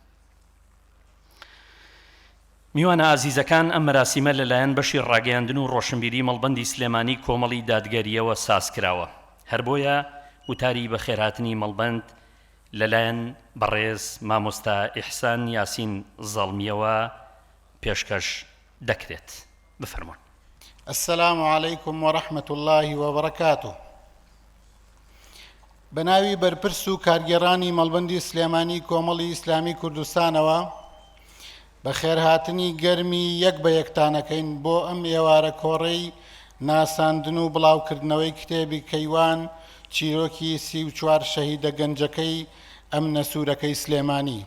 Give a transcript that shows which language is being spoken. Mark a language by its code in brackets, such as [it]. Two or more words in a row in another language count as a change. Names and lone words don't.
[ckb] میوانە ئازیزەکان، ئەم مەراسیمە لەلایەن بەشی ڕاگەیاندن و ڕۆشنبیری مەڵبەندی سلێمانی کۆمەڵی دادگەریەوە ساز کراوە. هەر بۆیە وتاری بە خێرهاتنی مەڵبەند لەلایەن بەڕێز مامۆستا ئیحسان یاسین زەڵمیەوە پێشکەش دەکرێت. بفەرمونون. [ar] السلام عليكم ورحمة الله وبركاته. [ckb] بناوی بەرپرس و کارگێڕانی مەڵبەندی سلێمانی کۆمەڵی ئیسلامی کوردستانەوە بە خێرهاتنی گەرمی یەک بە یەکتانەکەین بۆ ئەم ئێوارە کۆڕەی ناساندن و بڵاوکردنەوەی کتێبی کەیوان چیرۆکی 34 شەهیدە گەنجەکەی ئەم نەسوورەکەی سلێمانی.